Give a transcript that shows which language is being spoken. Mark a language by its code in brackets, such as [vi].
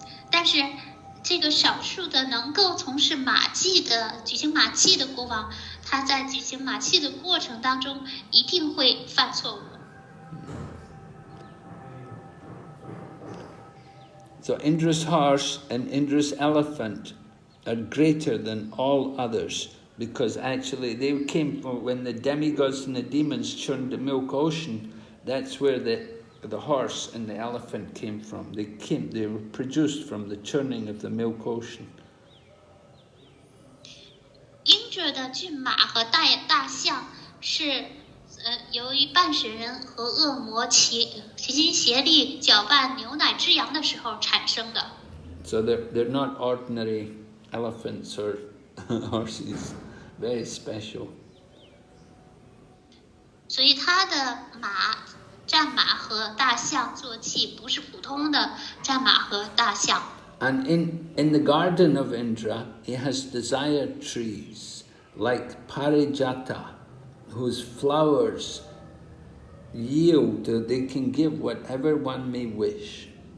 [zh] 但是这个少数的能够从事举行马祭的国王，他在举行马祭的过程当中一定会犯错误。 [en] So Indra's horse and Indra's elephant are greater than all others, because actually they came from when the demigods and the demons churned the milk ocean. That's where the horse and the elephant came from. They were produced from the churning of the milk ocean. [zh] Indra 的骏马和大象是由于半神人和恶魔齐心协力搅拌牛奶之羊的时候产生的。 [en] So they're not ordinary elephants or horses, very special. [zh] 所以他的战马和大象坐骑不是普通的战马和大象。 [en] And in the garden of Indra, he has desire trees like Parijata, whose flowers yield, they can give whatever one may wish.